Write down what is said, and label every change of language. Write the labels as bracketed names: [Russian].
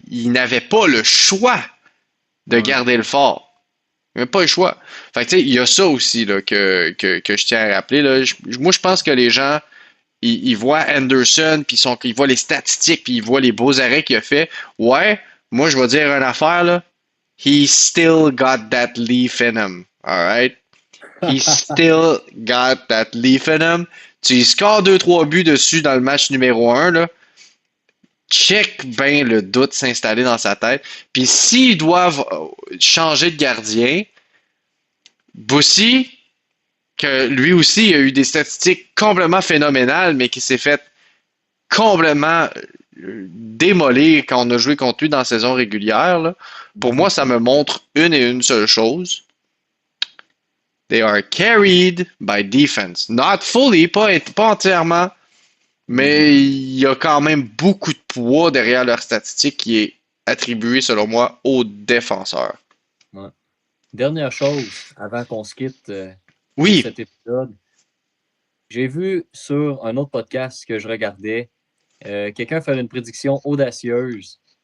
[French] il n'avait pas le choix de Ouais. garder le fort. Il n'avait pas le choix. Fait que, tu sais, il y a ça aussi là, que je tiens à rappeler. Là. Moi, je pense que les gens, ils voient Anderson, puis ils voient les statistiques, puis ils voient les beaux arrêts qu'il a fait. Ouais, moi, je vais dire une affaire, là. [English] He still got that leaf in him. Alright? He still got that leaf in him. [French] Tu scores 2-3 buts dessus dans le match numéro 1, là. Check bien le doute s'installer dans sa tête. Puis s'ils doivent changer de gardien, Bossy, que lui aussi a eu des statistiques complètement phénoménales, mais qui s'est fait complètement démolir quand on a joué contre lui dans la saison régulière. Là. Pour moi, ça me montre une et une seule chose. [English] They are carried by defense. Not fully, [French] pas entièrement, Mhm. mais il y a quand même beaucoup de poids derrière leur statistique qui est attribué, selon moi, aux défenseurs. Ouais. Dernière chose, avant qu'on se quitte pour Oui, cet épisode, j'ai vu sur un autre podcast que je regardais, quelqu'un faire une prédiction audacieuse.